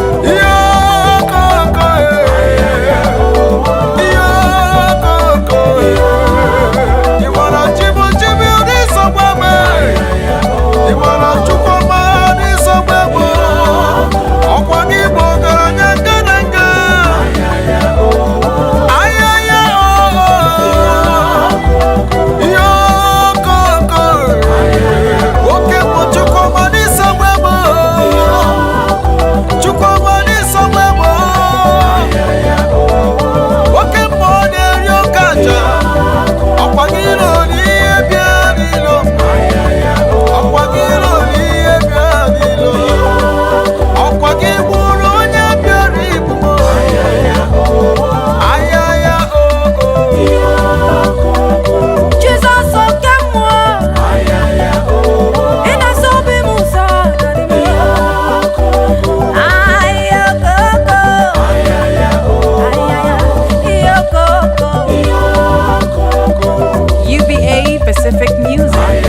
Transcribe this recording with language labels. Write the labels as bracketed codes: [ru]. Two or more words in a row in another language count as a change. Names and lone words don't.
[ig] Ihe ọkụkụ, eh. Ihe ọkụkụ, eh. Ị mara Chibu Chibu ụdị nsogbu eme? Ị mara Chukwuma ụdị nsogbu egbu? Ọkwa gị bụ ọgaranya nke na nke. Ayaya, oh, oh, oh. Yo, go, go. Oke bụ Chukwuma n'isogbu ebe o. Chukwuma n'isogbu ebe o. Oke mmụọ na-eri oke aja. Ọkwa gị lụrụ ihe bịara ilo. Ọkwa gị lụrụ ihe bịara ilo. Ọkwa gị gburu onye bịara igbu. Ayaya, oh, oh. Ayaya, oh, oh. Jesus, oke mmụọ. Ị na-asa obi m ụzọ, daddy m. Ayaya, oh, oh. Ayaya, oh, oh. Ayaya, oh, oh. [en] U B A Pacific Music.